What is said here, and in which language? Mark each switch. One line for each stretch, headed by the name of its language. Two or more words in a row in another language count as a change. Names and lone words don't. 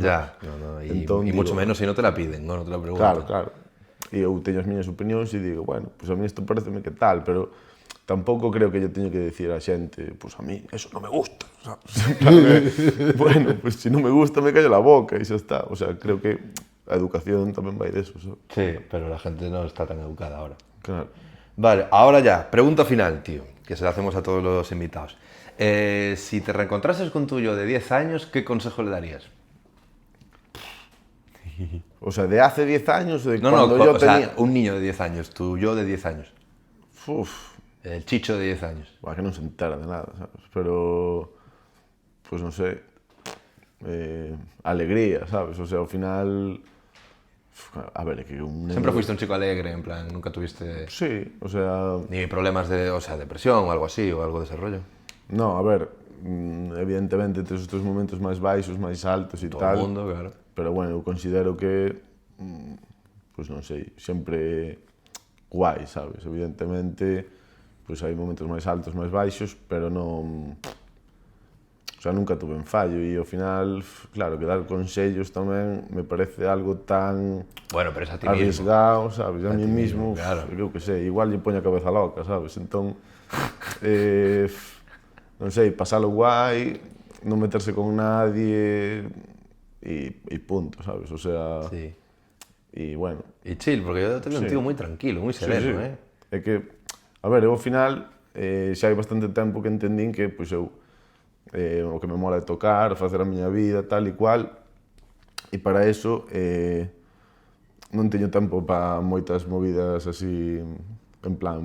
Spanish: Ya, e mucho menos
Galician: se non
Spanish: te la piden, non te la preguntan. Claro.
Galician: E eu teño as miñas opinións e digo,
Spanish: bueno, pues a mí
Galician: isto pareceme que tal, pero tampouco creo que yo teño que decir a xente,
Spanish: pues a mí eso
Galician: non me gusta, sabes? Bueno, pues si non me gusta
Spanish: me callo la boca
Galician: e xa está.
Spanish: O sea,
Galician: creo que a educación tamén vai de eso, sabes?
Spanish: Sí, pero la gente no está tan educada ahora. Claro. Vale, ahora ya, pregunta final, tío, que se la hacemos a todos los invitados. Si te reencontrases con tu yo de 10 años, ¿qué consejo le darías? O sea, de hace 10 años, de No, cuando no, yo o tenía... sea, un niño de 10 años, tu yo de 10 años. Uf, El Chicho de 10 años. buah,
Galician: que non se entera de nada, sabes? Pero, pues non sei, alegría, sabes?
Spanish: O sea,
Galician: ao final, a ver, é que un neno...
Spanish: Siempre fuiste un chico alegre, en plan, nunca tuviste Sí, o sea, ni problemas de, o sea, depresión o algo así, o algo de ese rollo. no,
Galician: a ver, evidentemente tes os teus momentos máis baixos, máis altos e
Spanish: Todo
Galician: tal,
Spanish: el mundo, claro.
Galician: pero bueno, eu considero que, pues non sei, sempre guai, sabes? Evidentemente, pues hai momentos máis altos, máis baixos, pero non...
Spanish: O sea, nunca tuve fallo
Galician: e ao final, claro, que dar consellos tamén me parece algo tan
Spanish: Bueno, pero es a ti mismo.
Galician: arriesgado, sabes? A mí
Spanish: ti mismo, mismo, claro.
Galician: eu que sei, igual lle poño a cabeza loca, sabes? Entón, non sei, pasalo guai, non meterse con nadie e punto, sabes?
Spanish: O sea, Sí.
Galician: e bueno,
Spanish: Y chill, porque yo te veo un Sí. tío muy tranquilo, muy sereno, ¿eh?
Galician: É que, a ver, eu ao final xa hai bastante tempo que entendín que pois, eu o que me mola é tocar, facer a miña vida, tal e cual, e para eso non teño tempo para moitas movidas así, en plan...